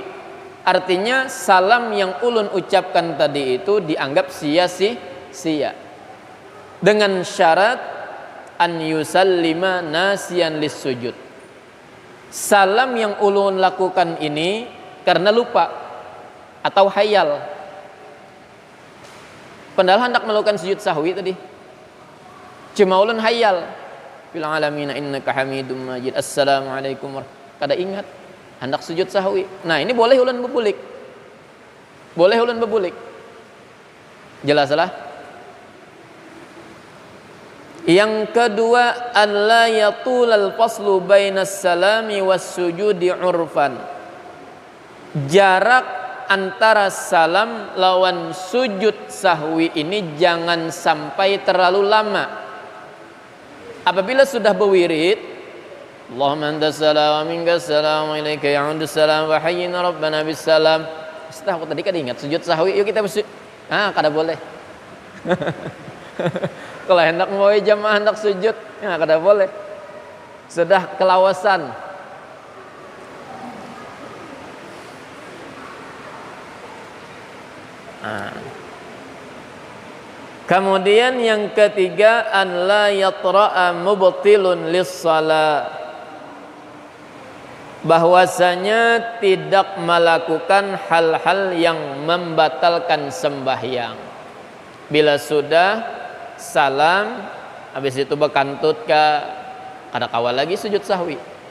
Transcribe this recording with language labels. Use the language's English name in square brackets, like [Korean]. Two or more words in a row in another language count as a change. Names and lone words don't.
[Banjar] Artinya salam yang ulun ucapkan tadi itu dianggap sia-sia, dengan syarat [Arabic] أن يسلم ناسيا للسجود. [Banjar] Salam yang ulun lakukan ini karena lupa atau hayal, padahal hendak melakukan sujud sahwi tadi, cuma ulun hayal, [Arabic] في العالمين إنك حميد مجيد, [Banjar] assalamualaikum, kada ingat hendak sujud sahwi. Nah, ini boleh ulun bebulik. Boleh ulun bebulik. Jelas lah. Yang kedua, [Arabic] ألا يطول الفصل بين السلام والسجود عرفا. [Banjar] Jarak antara salam lawan sujud sahwi ini jangan sampai terlalu lama. Apabila sudah berwirid, [Arabic] اللهم أنت السلام ومنك السلام وإليك يعود السلام وحينا ربنا بالسلام, [Banjar] Setelah aku tadi kan ingat sujud sahwi, yuk kita kada boleh. Kalau hendak mau jamaah hendak sujud, kada boleh. Sudah kelawasan. Kemudian yang ketiga, [Arabic] أن لا يطرأ مبطل للصلاة, [Banjar] bahwasanya tidak melakukan hal-hal yang membatalkan sembahyang. Bila sudah salam, habis itu bekantut kada kawal lagi sujud sahwi.